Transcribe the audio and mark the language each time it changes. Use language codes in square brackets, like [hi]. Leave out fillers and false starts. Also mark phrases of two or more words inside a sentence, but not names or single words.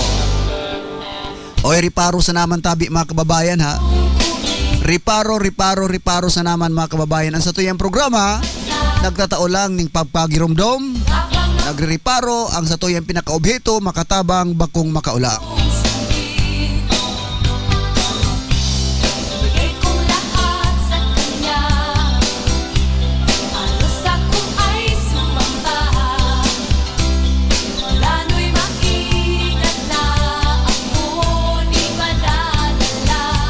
[bik] Oy, riparo sa naman tabi mga kababayan ha. Riparo sa naman mga kababayan. Ang sa tuyang programa, nagtatao lang ning pagpagirumdom. Nagre-reparo ang sa tuyang pinakaobjeto makatabang bakong makaulang. [tl] Bigay ko lahat sa kanya. Halos ako ay sumamba. Lalo'y maingat na ako di madadala.